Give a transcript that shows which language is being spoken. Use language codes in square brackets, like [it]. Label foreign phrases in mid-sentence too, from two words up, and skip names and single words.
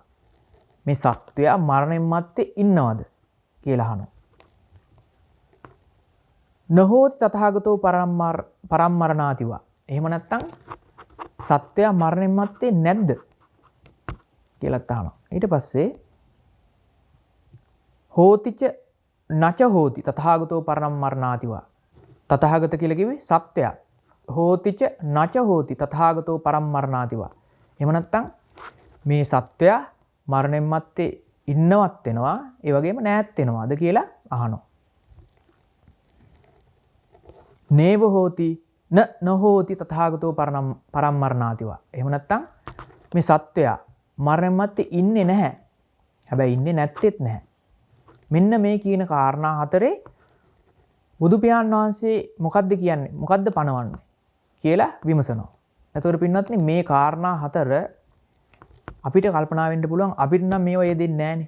[si] මේ සත්වයා මරණයන් මැත්තේ ඉන්නවද කියලා අහනවා. [pi] නහෝති තථාගතෝ පරම්මරණාතිවා. [si] එහෙම නැත්නම් සත්වයා මරණයන් මැත්තේ නැද්ද කියලා අහනවා. ඊට පස්සේ [pi] හෝතිච නච හෝති තථාගතෝ පරම්මරණාතිවා. [si] තථාගත කියලා කිව්වේ සත්වයා. [pi] හෝතිච නච හෝති තථාගතෝ පරම්මරණාතිවා. [si] එහෙම නැත්නම් මේ සත්වයා මරණයන් මැත්තේ ඉන්නවත් වෙනවා ඒ වගේම නැත් වෙනවාද කියලා අහනවා. [pi] නේව හෝති නහෝති තථාගතෝ පරම්මරණාතිවා. [si] එහෙම නැත්නම් මේ සත්වයා මරණයන් මැත්තේ ඉන්නේ නැහැ. හැබැයි ඉන්නේ නැත්තේත් නැහැ. මෙන්න මේ කියන කාරණා හතරේ බුදු පියාණන් වහන්සේ මොකද්ද කියන්නේ? මොකද්ද පනවන්නේ කියලා විමසනවා. එතකොට පින්වත්නි මේ කාරණා හතර අපිට කල්පනා වෙන්න පුළුවන් අපිට නම් මේවා යෙදෙන්නේ නැහනේ.